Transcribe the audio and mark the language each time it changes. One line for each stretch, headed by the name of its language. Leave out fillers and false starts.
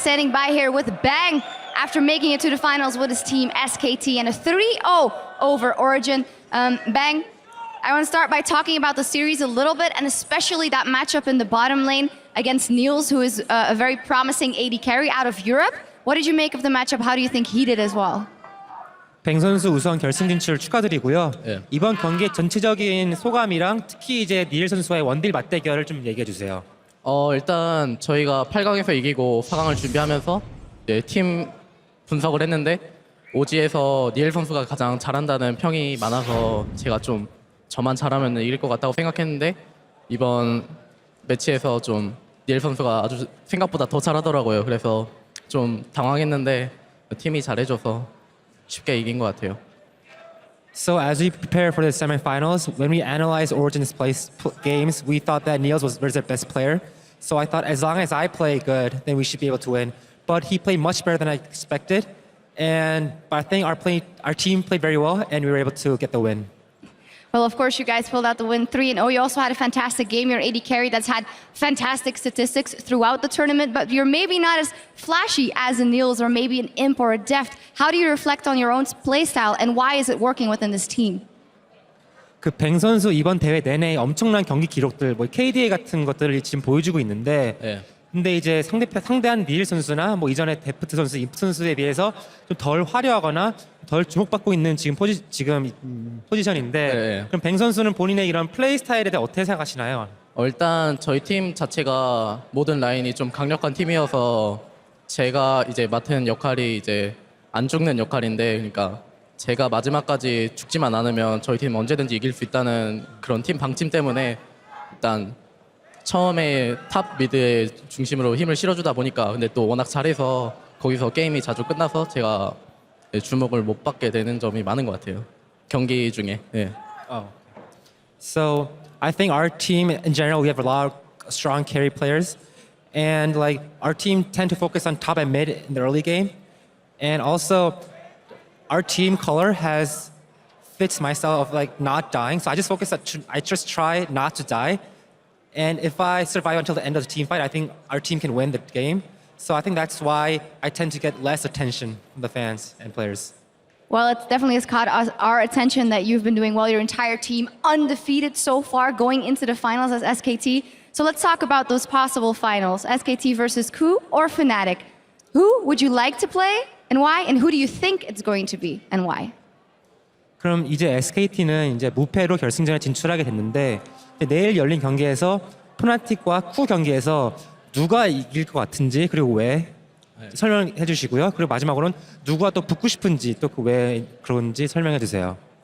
English: Standing by here with Bang after making it to the finals with his team SKT and a 3-0 over Origen. Bang, I want to start by talking about the series a little bit, and especially that matchup in the bottom lane against Niels, who is a very promising AD carry out of Europe. What did you make of the matchup? How do you think he did as well?
Korean: 뱅 선수 우선 결승 진출 축하드리고요. 이번 경기의 전체적인 소감이랑 특히 이제 니엘 선수와의 원딜 맞대결을 좀 얘기해 주세요. 일단 저희가 8강에서 이기고 4강을 준비하면서 팀 분석을 했는데 오지에서 니엘 선수가 가장 잘한다는 평이 많아서 제가 좀 저만 잘하면 이길 것 같다고 생각했는데 이번 매치에서 좀 니엘 선수가 아주 생각보다 더 잘하더라고요. 그래서 좀 당황했는데 팀이 잘해줘서 쉽게 이긴 것 같아요.
English: So as we prepare for the semifinals, when we analyzed Origen's games, we thought that Niels was their best player. So I thought as long as I play good, then we should be able to win. But he played much better than I expected. But I think our team played very well, and we were able to get the win. Well, of course, you guys pulled out the win 3-0. You also had a fantastic game. You're 80 carry that's had fantastic statistics throughout the tournament, but you're maybe not as flashy as a Niels or maybe an Imp or a Deft. How do you reflect on your own play style and why is it working within this team?
Korean: 그 뱅 선수 이번 대회 내내 엄청난 경기 기록들, 뭐 KDA 같은 것들을 지금 보여주고 있는데, 예. 근데 이제 상대한 니일 선수나 뭐 이전에 데프트 선수, 임프 선수에 비해서 좀 덜 화려하거나 덜 주목받고 있는 지금 포지션인데, 예. 그럼 뱅 선수는 본인의 이런 플레이 스타일에 대해 어떻게 생각하시나요? 일단 저희 팀 자체가 모든 라인이 좀 강력한 팀이어서 제가 이제 맡은 역할이 이제 안 죽는 역할인데, 그러니까 제가 마지막까지 죽지만 않으면 저희 팀 언제든지 이길 수 있다는 그런 팀 방침 때문에 일단 처음에 탑 미드의 중심으로 힘을 실어주다 보니까, 근데 또 워낙 잘해서 거기서 게임이 자주 끝나서 제가 주목을 못 받게 되는 점이 많은 것 같아요. 경기 중에. 예.
English: So I think our team in general, we have a lot of strong carry players, and like our team tend to focus on top and mid in the early game, and also our team color fits my style of like not dying. So I just try not to die, and if I survive until the end of the team fight, I think our team can win the game. So I think that's why I tend to get less attention from the fans and players. Well, it definitely has caught our attention that you've been doing well. Your entire team undefeated so far, going into the finals as SKT. So let's talk about those possible finals. SKT versus KOO or Fnatic. Who would you like to play and why? And who do you think it's going to be and why?
Korean: 그럼 이제 SKT는 이제 무패로 결승전에 진출하게 됐는데, 내일 열린 경기에서 푸나틱과 쿠 경기에서 누가 이길 것 같은지, 그리고 왜 설명해 주시고요. 그리고 마지막으로는 누가 또 붙고 싶은지, 또 그 왜 그런지 설명해 주세요.